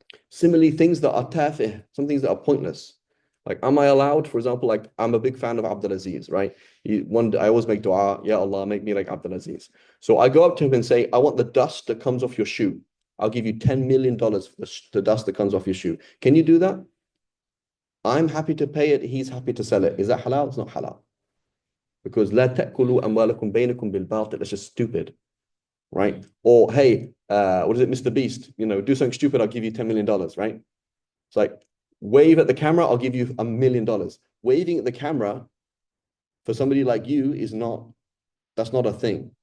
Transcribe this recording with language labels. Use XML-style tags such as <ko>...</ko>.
<en>Similarly, things that are tafih, some things that are pointless. Like, am I allowed, for example, like I'm a big fan of Abdul Aziz, right? One day I always make dua, Ya Allah, make me like Abdul Aziz. So I go up to him and say, I want the dust that comes off your shoe. I'll give you $10 million for the dust that comes off your shoe. Can you do that? I'm happy to pay it. He's happy to sell it. Is that halal? It's not halal.</en> <ar>Because لا تأكلوا أموالكم بينكم بالباطل.</ar> <en>That's just stupid, right? Or, hey, what is it, Mr. Beast? Do something stupid, I'll give you $10 million, right? It's like, wave at the camera, I'll give you $1 million. Waving at the camera for somebody like you that's not a thing.</en>